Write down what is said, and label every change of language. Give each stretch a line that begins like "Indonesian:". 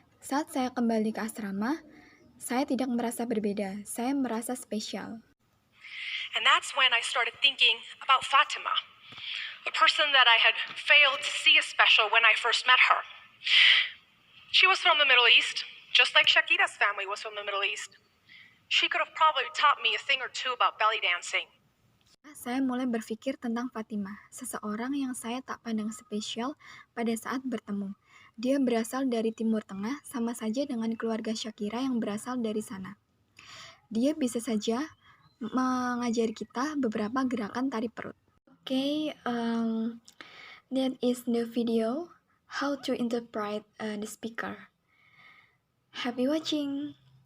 Indonesian: Saat saya kembali ke asrama, saya tidak merasa berbeda, saya merasa spesial.
English: And that's when I started thinking about Fatima, the person that I had failed to see as special when I first met her. She was from the Middle East, just like Shakira's family was from the Middle East. She could have probably taught me a thing or two about belly dancing.
Indonesian: Saya mulai berpikir tentang Fatimah, seseorang yang saya tak pandang spesial pada saat bertemu. Dia berasal dari Timur Tengah, sama saja dengan keluarga Shakira yang berasal dari sana. Dia bisa saja mengajari kita beberapa gerakan tari perut.
English: Okay, that is the video how to interpret the speaker. Happy watching!